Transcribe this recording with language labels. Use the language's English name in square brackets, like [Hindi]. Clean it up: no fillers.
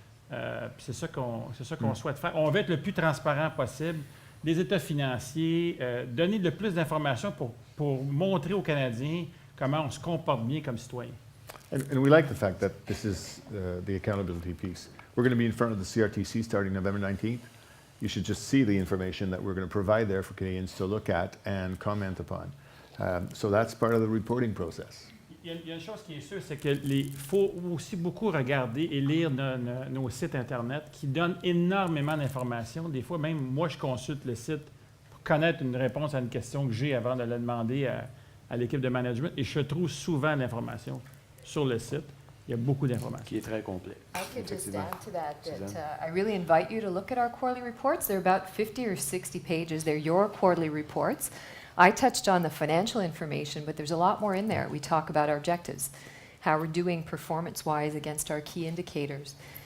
[French] Puis c'est ça qu'on souhaite faire. On veut être le plus transparent possible, des états financiers, donner le plus d'informations pour montrer aux Canadiens comment on se comporte bien comme citoyen. [English] And we like the fact that this is the accountability piece. We're going to be in front of the CRTC starting November 19th. You should just see the information that we're going to provide there for Canadians to look at and comment upon. So that's part of the reporting process. [French] Il y a une chose qui est sûre, c'est qu'il faut aussi beaucoup regarder et lire nos sites Internet qui donnent énormément d'informations. Des fois, même moi, je consulte le site pour connaître une réponse à une question que j'ai avant de la demander à l'équipe de management. Et je trouve souvent l'information sur le site. Il y a beaucoup d'informations. Qui est très complet. [English] I could just add to that, I really invite you to look at our quarterly reports. They're about 50 or 60 pages. They're your quarterly reports. I touched on the financial information, but there's a lot more in there. We talk about our objectives, how we're doing performance-wise against our key indicators.